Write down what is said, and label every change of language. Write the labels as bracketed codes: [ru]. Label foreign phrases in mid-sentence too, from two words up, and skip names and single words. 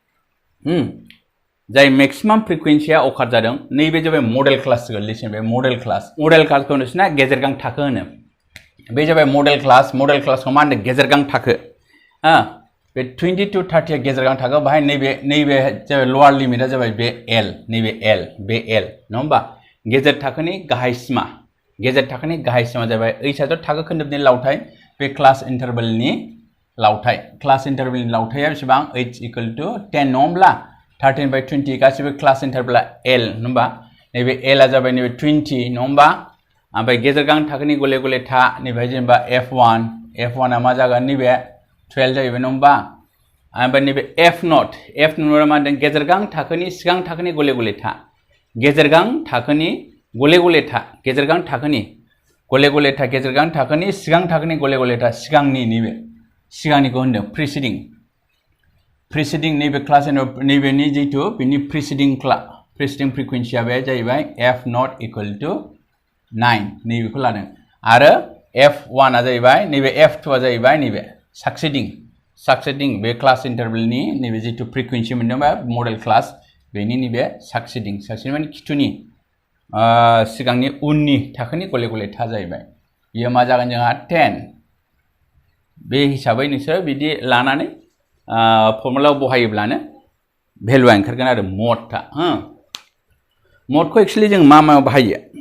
[brx] जाय [en] maximum frequency [brx] अकार जादों नैबे जाबाय [en] modal class [brx] गोलैसिन बे [en] modal class [brx] नोंसिना गेजेर गां थाखो होनो बे जाबाय [en] modal class [brx] मा होनदों गेजेर गां थाखो बे 20 to 30 आ गेजेर गां थाखो बाहाय नैबे जाबाय [en] lower limit [brx] जाबाय बे l नैबे l नङा होमबा गेजेर थाखोनि गाहाय सिमा जाबाय h आथ' थाखो खोन्दोबनि लावथाय बे [en] class interval [brx] लावथाया बेसेबां [en] h equal to 10 [brx] नङा होमब्ला 13 by 20 गासिबो [en] class interval [brx] l होमबा नैबे l आ जाबाय नैबे 20 नङा होमबा ओमफ्राय गेजेर गां थाखोनि गले था नैबे जेनेबा f1 आ मा जागोन नैबे 12 जाहैबाय नङा होमबा ओमफ्राय नैबे f0 आ मा होनदों गेजेर गां थाखोनि सिगां थाखोनि गले था गेजेर गां थाखोनि सिगां थाखोनि गले था सिगांनिखौ होनदों प्रिसिडिं preceding नैबे क्लास नैबेनि जितु बिनि [en] preceding frequency [brx] आ बे जाहैबाय f [en] not equal to 9 [brx] नैबेखौ लादों आरो f1 आ जाहैबाय नैबे f2 आ जाहैबाय नैबे succeeding बे [en] class interval [brx] नैबे जितु frequency मोनदोंबा [en] modal class [brx] बेनि नैबे succeeding माने खिथुनि सिगांनि उननि थाखोनि गले गले था जाहैबाय बियो मा जागोन जोंहा 10 बे हिसाबै नोंसोर बिदि लानानै फर्मुलायाव बहायोब्लानो भेलुआ ओंखारगोन आरो मडटा मडखौ एक्चुअली जों मा बाहायो